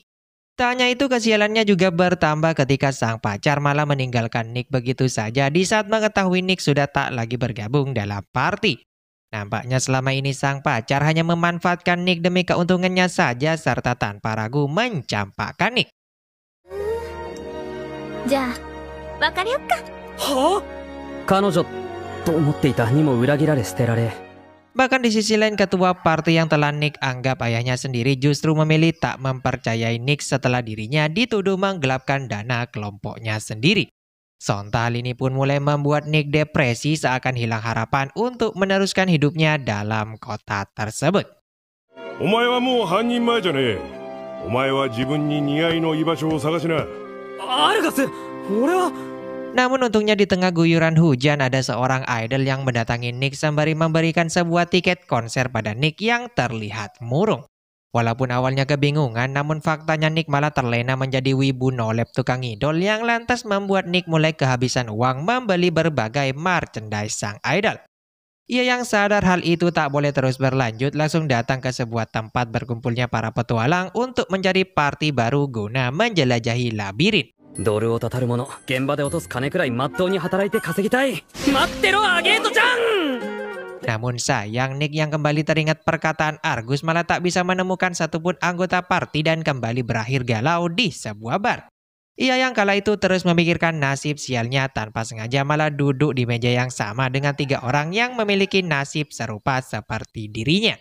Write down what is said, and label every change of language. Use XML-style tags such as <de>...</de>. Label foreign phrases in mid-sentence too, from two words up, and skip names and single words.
<id>Tak hanya itu, kesialannya juga bertambah ketika sang pacar malah meninggalkan Nick begitu saja di saat mengetahui Nick sudah tak lagi bergabung dalam party. Nampaknya selama ini sang pacar hanya memanfaatkan Nick demi keuntungannya saja serta tanpa ragu mencampakkan Nick.</id> <ja>じゃあ別れよっか。はあ、彼女と思っていたにも裏切られ捨てられ。</ja> <id>Bahkan di sisi lain, ketua party yang telah Nick anggap ayahnya sendiri justru memilih tak mempercayai Nick setelah dirinya dituduh menggelapkan dana kelompoknya sendiri. Sontak hal ini pun mulai membuat Nick depresi seakan hilang harapan untuk meneruskan hidupnya dalam kota tersebut.</id> <ja>お前はもう半人前じゃねえ。お前は自分に似合いの居場所を探しな。アルガス、俺は。</ja> <id>Namun untungnya di tengah guyuran hujan ada seorang idol yang mendatangi Nick sembari memberikan sebuah tiket konser pada Nick yang terlihat murung. Walaupun awalnya kebingungan, namun faktanya Nick malah terlena menjadi wibu nolep tukang idol yang lantas membuat Nick mulai kehabisan uang membeli berbagai merchandise sang idol. Ia yang sadar hal itu tak boleh terus berlanjut langsung datang ke sebuah tempat berkumpulnya para petualang untuk mencari party baru guna menjelajahi labirin.</id> <ja>ドルをたたる者、現場で落とす金くらいまっとうに働いて稼ぎたい。待ってろ、アゲートちゃん。</ja> <id>Namun sayang, Nick yang kembali teringat perkataan Argus malah tak bisa menemukan satupun anggota party dan kembali berakhir galau di sebuah bar. Ia yang kala itu terus memikirkan nasib sialnya tanpa sengaja malah duduk di meja yang sama dengan 3 orang yang memiliki nasib serupa seperti dirinya.</id>